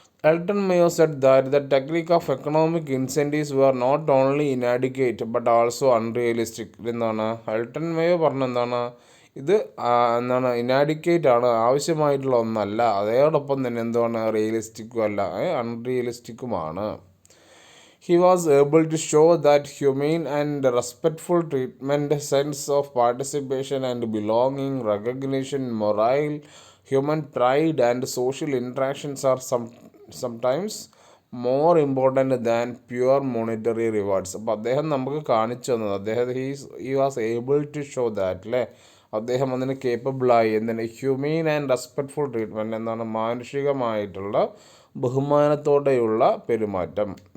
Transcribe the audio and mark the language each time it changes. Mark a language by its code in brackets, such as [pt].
[en] Elton Mayo said that the technique of economic incentives were not only inadequate but also unrealistic. [ml] Elton Mayo പറഞ്ഞ ഇത് inadequate ആണ്, ആവശ്യമായിട്ടുള്ള ഒന്നല്ല, അതോടൊപ്പം തന്നെ റിയലിസ്റ്റിക്കും അല്ല, അൺറിയലിസ്റ്റിക്കുമാണ്. [en] He was able to show that humane and respectful treatment, sense of participation and belonging, recognition, morale, human pride and social interactions are sometimes more important than pure monetary rewards. [ml] അപ്പോൾ അദ്ദേഹം നമുക്ക് കാണിച്ചു തന്നത്, [en] he was able to show that, [ml] അല്ലേ, അദ്ദേഹം അതിന് കേപ്പബിളായി. എന്താണ് [en] human and respectful treatment, [ml] എന്താണ് മാനുഷികമായിട്ടുള്ള ബഹുമാനത്തോടെയുള്ള പെരുമാറ്റം.